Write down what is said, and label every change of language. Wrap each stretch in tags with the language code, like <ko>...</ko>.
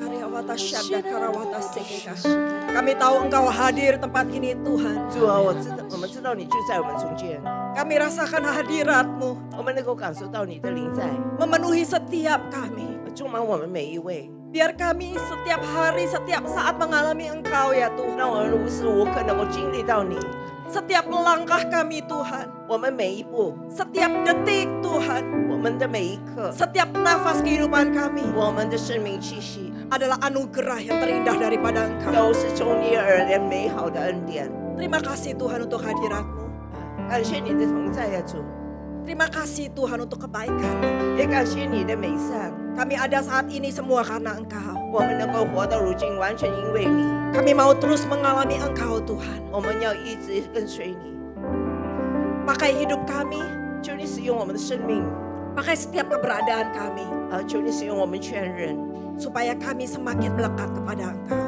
<id>Kami tahu Engkau hadir tempat ini Tuhan.</id> <zh>主啊，我们知道你就在我们中间，</zh> <id>Kami rasakan hadirat-Mu</id> <zh>我们能够感受到你的临在，</zh> <id>memenuhi setiap kami.</id> <zh>充满我们每一位，</zh> <id>Biar kami setiap hari, setiap saat mengalami Engkau ya Tuhan.</id> <zh>让我们无时无刻能够经历到你。</zh> <id>Setiap langkah kami Tuhan,</id> <zh>我们每一步，</zh> <id>setiap detik Tuhan,</id> <zh>我们的每一刻，</zh> <id>setiap nafas kehidupan kami</id> <zh>我们的生命气息，</zh> <id>adalah anugerah yang terindah daripada Engkau.</id> <zh>都是从你而来美好的恩典。</zh> <id>Terima kasih Tuhan untuk hadirat-Mu.</id> <zh>感谢你的同在呀，主，</zh> <id>Terima kasih Tuhan untuk kebaikan-Mu.</id> <zh>也感谢你的美善。</zh> <id>Kami ada saat ini semua karena Engkau.</id> <zh>我们能够活到如今，完全因为你。</zh> <id>Kami mau terus mengalami Engkau Tuhan.</id> <zh>我们要一直跟随你，</zh> <id>Pakai hidup kami,</id> <zh>求你使用我们的生命，</zh> <id>pakai setiap keberadaan kami.</id> <zh>求你使用我们全人，</zh> <id>Supaya kami semakin melekat kepada Engkau.</id>